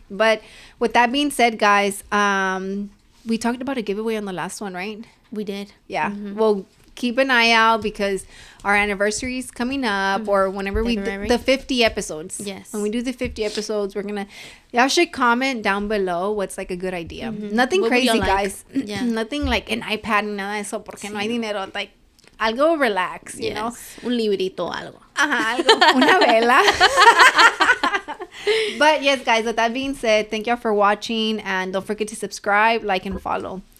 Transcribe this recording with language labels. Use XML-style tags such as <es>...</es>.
<en>But with that being said, guys, we talked about a giveaway on the last one, right? We did. Yeah. Well, keep an eye out because our anniversary is coming up, or whenever we do the 50 episodes. Yes. When we do the 50 episodes, y'all should comment down below what's like a good idea. Nothing what crazy, like? guys. Yeah. Nothing like an iPad,</en> <es>nada de eso, porque no hay dinero.</es> <en>Like, algo relax, you know?</en> <es>Un librito, algo. Algo. Una vela.</es> <en>But yes, guys, with that being said, thank y'all for watching, and don't forget to subscribe, like, and follow.</en>